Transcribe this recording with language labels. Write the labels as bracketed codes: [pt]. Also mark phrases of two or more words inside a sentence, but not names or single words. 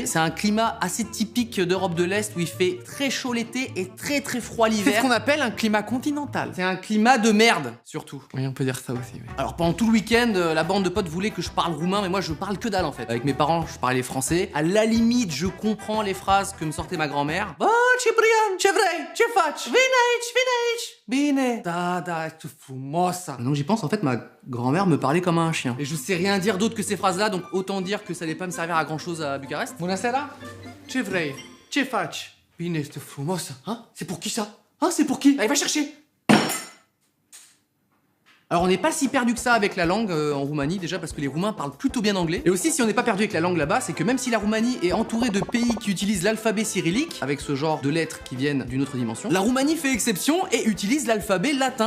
[fr] C'est un climat assez typique d'Europe de l'Est où il fait très chaud l'été et très froid l'hiver. C'est ce qu'on appelle un climat continental. C'est un climat de merde, surtout. Oui, on peut dire ça aussi. Oui. Alors pendant tout le week-end, la bande de potes voulait que je parle roumain, mais moi je parle que dalle en fait. Avec mes parents, je parlais français. À la limite, je comprends les phrases que me sortait ma grand-mère. [ro] Oh, Cyprien, ce vrei, ce faci? Vine aici. Bine. Da, tu frumoasa. [fr] Maintenant que j'y pense, en fait, ma grand-mère me parlait comme un chien. Et je sais rien dire d'autre que ces phrases-là, donc autant dire que ça allait pas me servir à grand-chose à Bucarest. [ro] Bună seara. Ce vrei, ce faci? Bine, tu frumoasa. [fr] Hein? C'est pour qui ça? Hein? C'est pour qui? Allez, va chercher. Alors on n'est pas si perdu que ça avec la langue en Roumanie, déjà parce que les Roumains parlent plutôt bien anglais. Et aussi si on n'est pas perdu avec la langue là-bas, c'est que même si la Roumanie est entourée de pays qui utilisent l'alphabet cyrillique, avec ce genre de lettres qui viennent d'une autre dimension, la Roumanie fait exception et utilise l'alphabet latin.